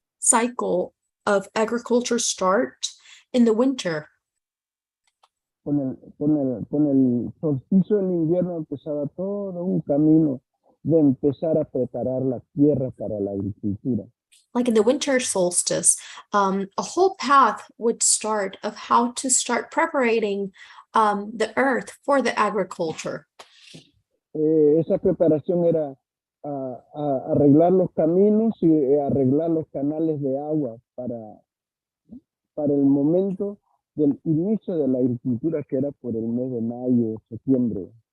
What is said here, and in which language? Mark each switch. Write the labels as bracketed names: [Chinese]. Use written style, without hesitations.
[English] cycle of agriculture start in the winter? [Spanish] Con el solsticio del invierno empezaba todo un camino de empezar a preparar la tierra para la agricultura. [English] Like in the winter solstice, a whole path would start of how to start preparing the earth for the agriculture. [Spanish] Esa preparación era arreglar los caminos y arreglar los canales de agua para el momento del inicio de la agricultura, que era por el mes de mayo, septiembre.